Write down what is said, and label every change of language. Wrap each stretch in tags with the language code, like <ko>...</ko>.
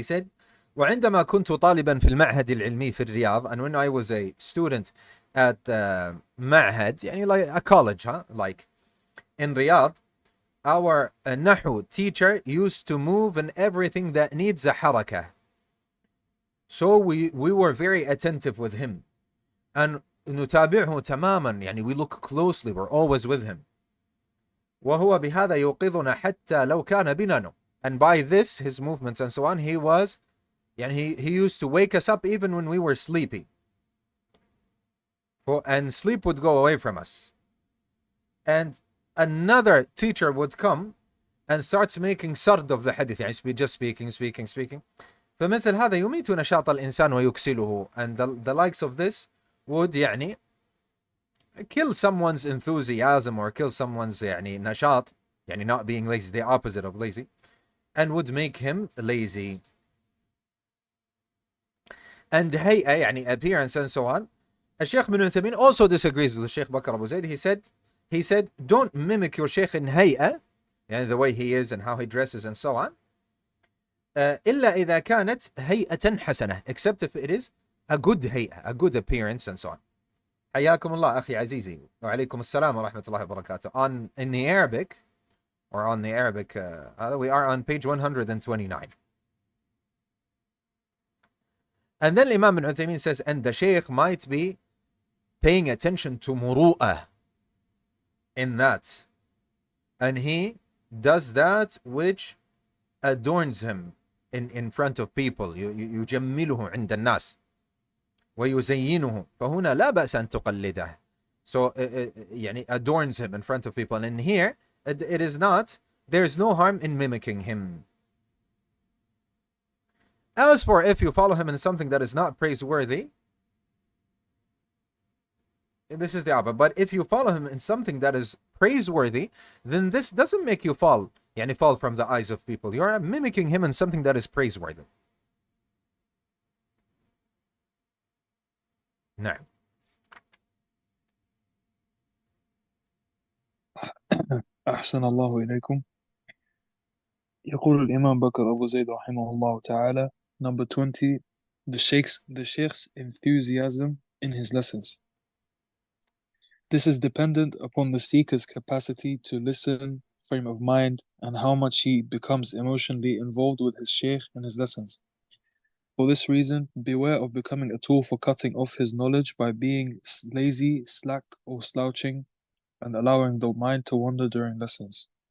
<en>He said,</en> <ar>وعندما كنت طالبا في المعهد العلمي في الرياض,</ar> <en>and when I was a student at معهد,</en> <ar>يعني,</ar> <en>like a college, like in Riyadh, our Nahu teacher used to move in everything that needs a harakah. So we were very attentive with him. And</en> <ar>نتابعه تماما, يعني,</ar> <en>we look closely, we're always with him.</en> <ar>وهو بهذا يوقظنا حتى لو كان بنا نوم.</ar> <en>And by this, his movements and so on, he was,</en> <ar>يعني,</ar> <en>he used to wake us up even when we were sleepy. And sleep would go away from us. And another teacher would come and starts making sard of the hadith,</en> <ar>يعني,</ar> <en>just speaking.</en> <ar>فمثل هذا يميت نشاط الإنسان ويكسله.</ar> <en>And the likes of this would,</en> <ar>يعني,</ar> <en>kill someone's enthusiasm or kill someone's, يعني, نشاط, يعني, not being lazy, the opposite of lazy, and would make him lazy. And hay'a,</en> <ar>يعني,</ar> <en>appearance and so on. Sheikh bin Uthaymeen also disagrees with Sheikh Bakr Abu Zayd. He said, don't mimic your Sheikh in hay'a,</en> <ar>يعني,</ar> <en>the way he is and how he dresses and so on.</en> <ar>إلا إذا كانت هيئة حسنة,</ar> <en>except if it is a good hay'a, a good appearance and so on.</en> <ar>حياكم الله أخي عزيزي وعليكم السلام ورحمة الله وبركاته.</ar> <en>In the Arabic, or on the Arabic, we are on page 129. And then Imam bin Uthaymeen says, and the Sheikh might be paying attention to muru'ah in that. And he does that which adorns him in front of people.</en> <ar>يجمله عند الناس ويزينه فهنا لا بأس أن تقلده.</ar> <en>So,</en> <ar>يعني,</ar> <en>adorns him in front of people. And here, it is not, there's no harm in mimicking him. As for if you follow him in something that is not praiseworthy, this is the opposite. But if you follow him in something that is praiseworthy, then this doesn't make you fall,</en> <ar>يعني,</ar> <en>fall from the eyes of people. You're mimicking him in something that is praiseworthy.</en> <ar>نعم. أحسن الله إليكم. يقول الإمام بكر أبو زيد رحمه الله تعالى,</ar> <en>number 20, the Sheikh's enthusiasm in his lessons. This is dependent upon the seeker's capacity to listen, frame of mind, and how much he becomes emotionally involved with his Sheikh and his lessons. For this reason, beware of becoming a tool for cutting off his knowledge by being lazy, slack, or slouching, and allowing the mind to wander during lessons.</en>